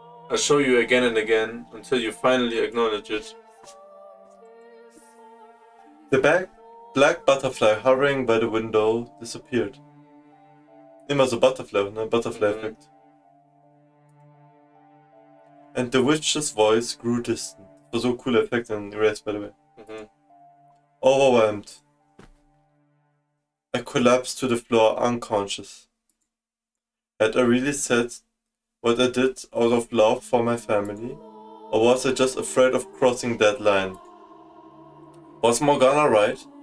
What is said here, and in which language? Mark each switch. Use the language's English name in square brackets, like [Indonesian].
[English] I'll show you again and again until you finally acknowledge it. The bag black butterfly hovering by the window disappeared. [German] Immer so Butterfly, ne? Butterfly-Effekt. [English] And the witch's voice grew distant. [German] Das war so ein cooler Effekt in Erased, [English] by the way. Overwhelmed. I collapsed to the floor unconscious. Had I really said what I did out of love for my family? Or was I just afraid of crossing that line? Was Morgana right?